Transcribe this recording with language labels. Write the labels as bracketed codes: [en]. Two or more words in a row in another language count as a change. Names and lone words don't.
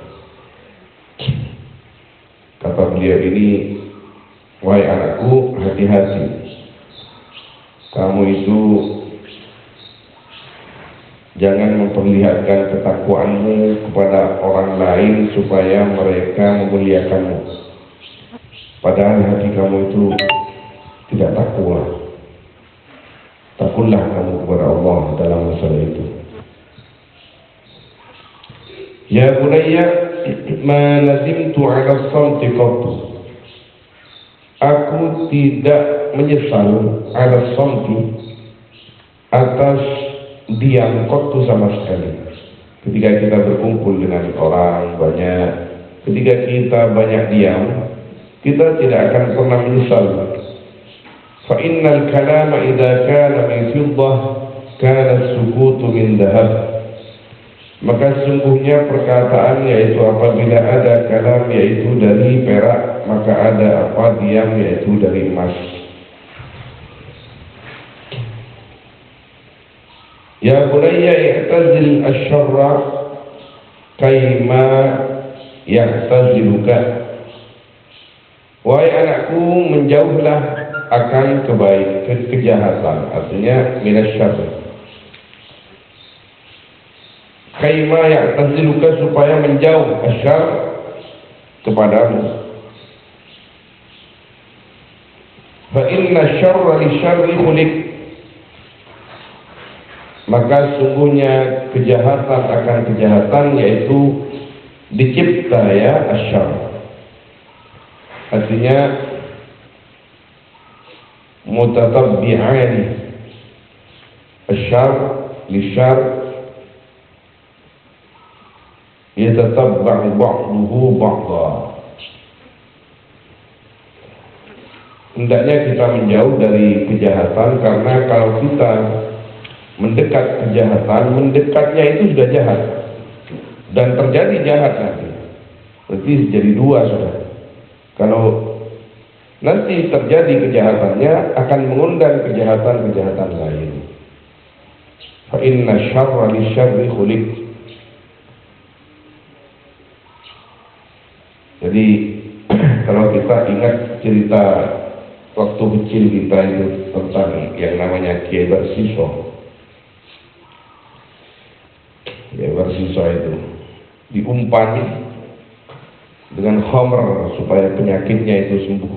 [id] Kata beliau ini, wahai anakku, hati-hati, kamu itu jangan memperlihatkan ketakwaanmu kepada orang lain supaya mereka memuliakanmu, padahal hati kamu itu tidak takwa. Takutlah kamu kepada Allah dalam masalah itu. [ar] يا بني، ما ندمت على الصمت قط, [id] aku tidak menyesal [ar] على الصمت, [id] atas diam qattu sama sekali. Ketika kita berkumpul dengan orang banyak, ketika kita banyak diam, kita tidak akan pernah menyesal. [ar] فإن الكلام إذا كان من فضة كان السكوت من ذهب. [id] Maka sesungguhnya perkataan, yaitu apabila ada kalam yaitu dari perak, maka ada apa diam yaitu dari emas. [ar] يا بني اعتزل الشر كيما يعتزلك. [id] Wahai anakku, menjauhlah akan kejahatan, artinya minasyarr. [ar] كيما يعتزلك, [id] supaya menjauh asyarr kepadamu. [ar] فإن الشر للشر خلق, [id] maka sungguhnya kejahatan akan kejahatan yaitu dicipta, ya, asyarr. [ar] Artinya متتابعان، الشر للشر يتتابع بعضه بعضا. [id] Hendaknya kita menjauh dari kejahatan, karena kalau kita mendekat kejahatan, mendekatnya itu sudah jahat dan terjadi jahat nanti, berarti jadi dua sudah. Kalau nanti terjadi kejahatannya, akan mengundang kejahatan-kejahatan lain. [ar] فإن الشر للشر خلق. [id] Jadi kalau kita ingat cerita waktu kecil kita itu tentang yang namanya Kiai Barsiso, tersisa itu diumpan dengan khamr supaya penyakitnya itu sembuh.